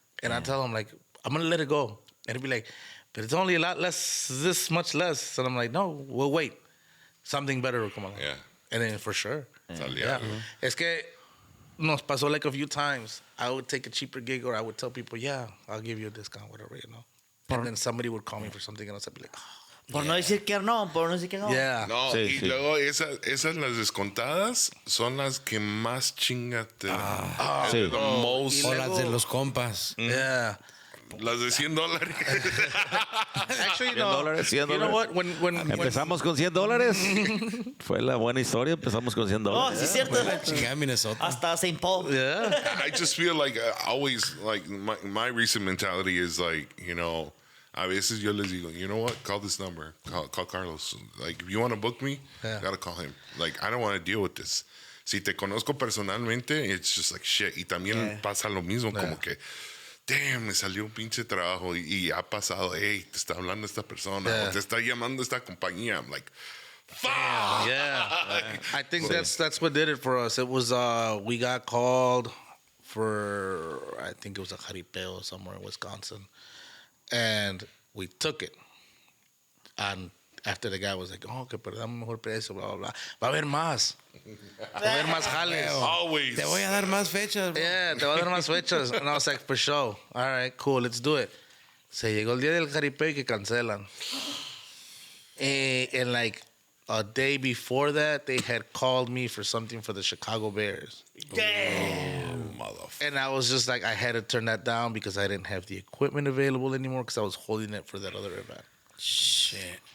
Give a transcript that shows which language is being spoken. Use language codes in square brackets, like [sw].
[en] And I tell him like, I'm gonna let it go. And he'd be like, but it's only a lot less, this much less. And I'm like, no, we'll wait. Something better will come along. Yeah. And then for sure. [es] Salía. Es que nos pasó [en] like a few times. I would take a cheaper gig or I would tell people, yeah, I'll give you a discount, whatever, you know. And then somebody would call me for something else. I'd be like, oh. [es] Por no decir que no, por no decir que no. [en] Yeah. [es] No, Sí, y luego esas las descontadas son las que más chinga te dan. Sí. [en] The most. [es] O las de los compas. [en] Yeah. [es] Las de $100. [en] Actually, no. $100, $100. You know what? When [es] Empezamos con $100. Fue la buena historia, empezamos con $100. Oh, sí, cierto. Chingada Minnesota. Hasta St. Paul. [en] yeah. I just feel like always, like my recent mentality is like, you know, [es] a veces yo les digo, [en] you know what? Call this number. Call Carlos. Like, if you want to book me, you gotta call him. Like, I don't want to deal with this. [es] Si te conozco personalmente, [en] it's just like shit. [es] Y también pasa lo mismo, como que, damn, me salió un pinche trabajo y ha pasado, hey, te está hablando esta persona, o te está llamando esta compañía. [en] I'm like, fuck. Yeah. I think that's what did it for us. It was we got called for, I think it was a jaripeo somewhere in Wisconsin, and we took it. And after the guy was like, oh, [es] que perdamos mejor precio, blah, blah, blah. Va a haber más. Va a haber más jales. [en] Always. [es] Te voy a dar más fechas. Bro. Yeah, te voy a dar más fechas. [en] And I was like, for sure. All right, cool, let's do it. [es] Se llegó el día del jaripeo y que cancelan. [en] And like a day before that, they had called me for something for the Chicago Bears. Damn. Motherfucker. And I was just like, I had to turn that down because I didn't have the equipment available anymore because I was holding it for that other event. Shit.